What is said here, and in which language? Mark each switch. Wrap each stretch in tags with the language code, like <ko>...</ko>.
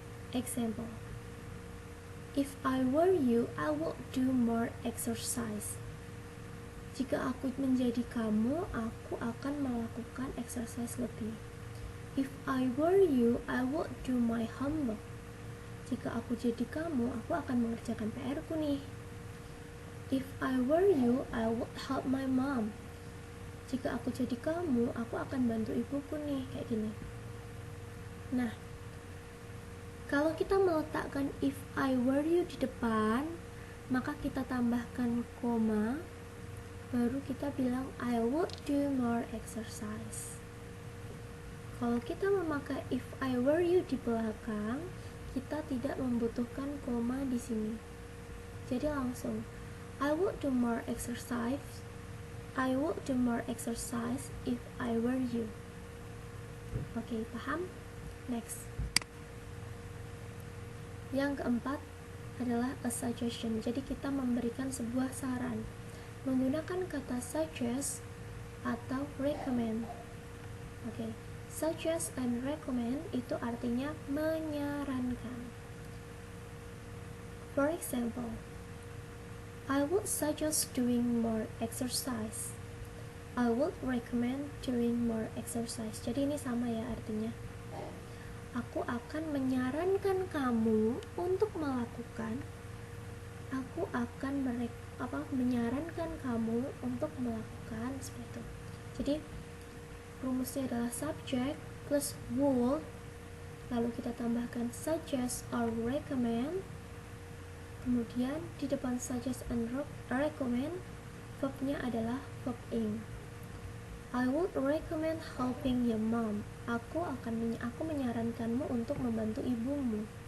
<en>Example, if I were you, I would do more exercise.</en> <id>Jika aku menjadi kamu, aku akan melakukan exercise lebih.</id> <en>If I were you, I would do my homework.</en> <id>Jika aku jadi kamu, aku akan mengerjakan PR-ku nih.</id> <en>If I were you, I would help my mom.</en> <id>Jika aku jadi kamu, aku akan bantu ibuku nih, kayak gini. Nah, kalau kita meletakkan</id> <en>if I were you</en> <id>di depan, maka kita tambahkan koma, baru kita bilang</id> <en>I would do more exercise.</en> <id>Kalau kita memakai</id> <en>if I were you</en> <id>di belakang, kita tidak membutuhkan koma di sini. Jadi langsung</id> <en>I would do more exercise. I would do more exercise if I were you.</en> <id>Oke, paham? Next. Yang keempat adalah a suggestion. Jadi kita memberikan sebuah saran menggunakan kata suggest atau recommend. Oke, suggest and recommend itu artinya menyarankan.</id> <en>For example, I would suggest doing more exercise. I would recommend doing more exercise.</en> <id>Jadi ini sama ya artinya. Aku akan menyarankan kamu untuk melakukan. Aku akan menyarankan kamu untuk melakukan seperti itu. Jadi rumusnya adalah subject plus would, lalu kita tambahkan suggest or recommend. Kemudian di depan suggest and recommend, verbnya adalah verb ing.</id> <en>I would recommend helping your mom.</en> <id>Aku menyarankanmu untuk membantu ibumu.</id>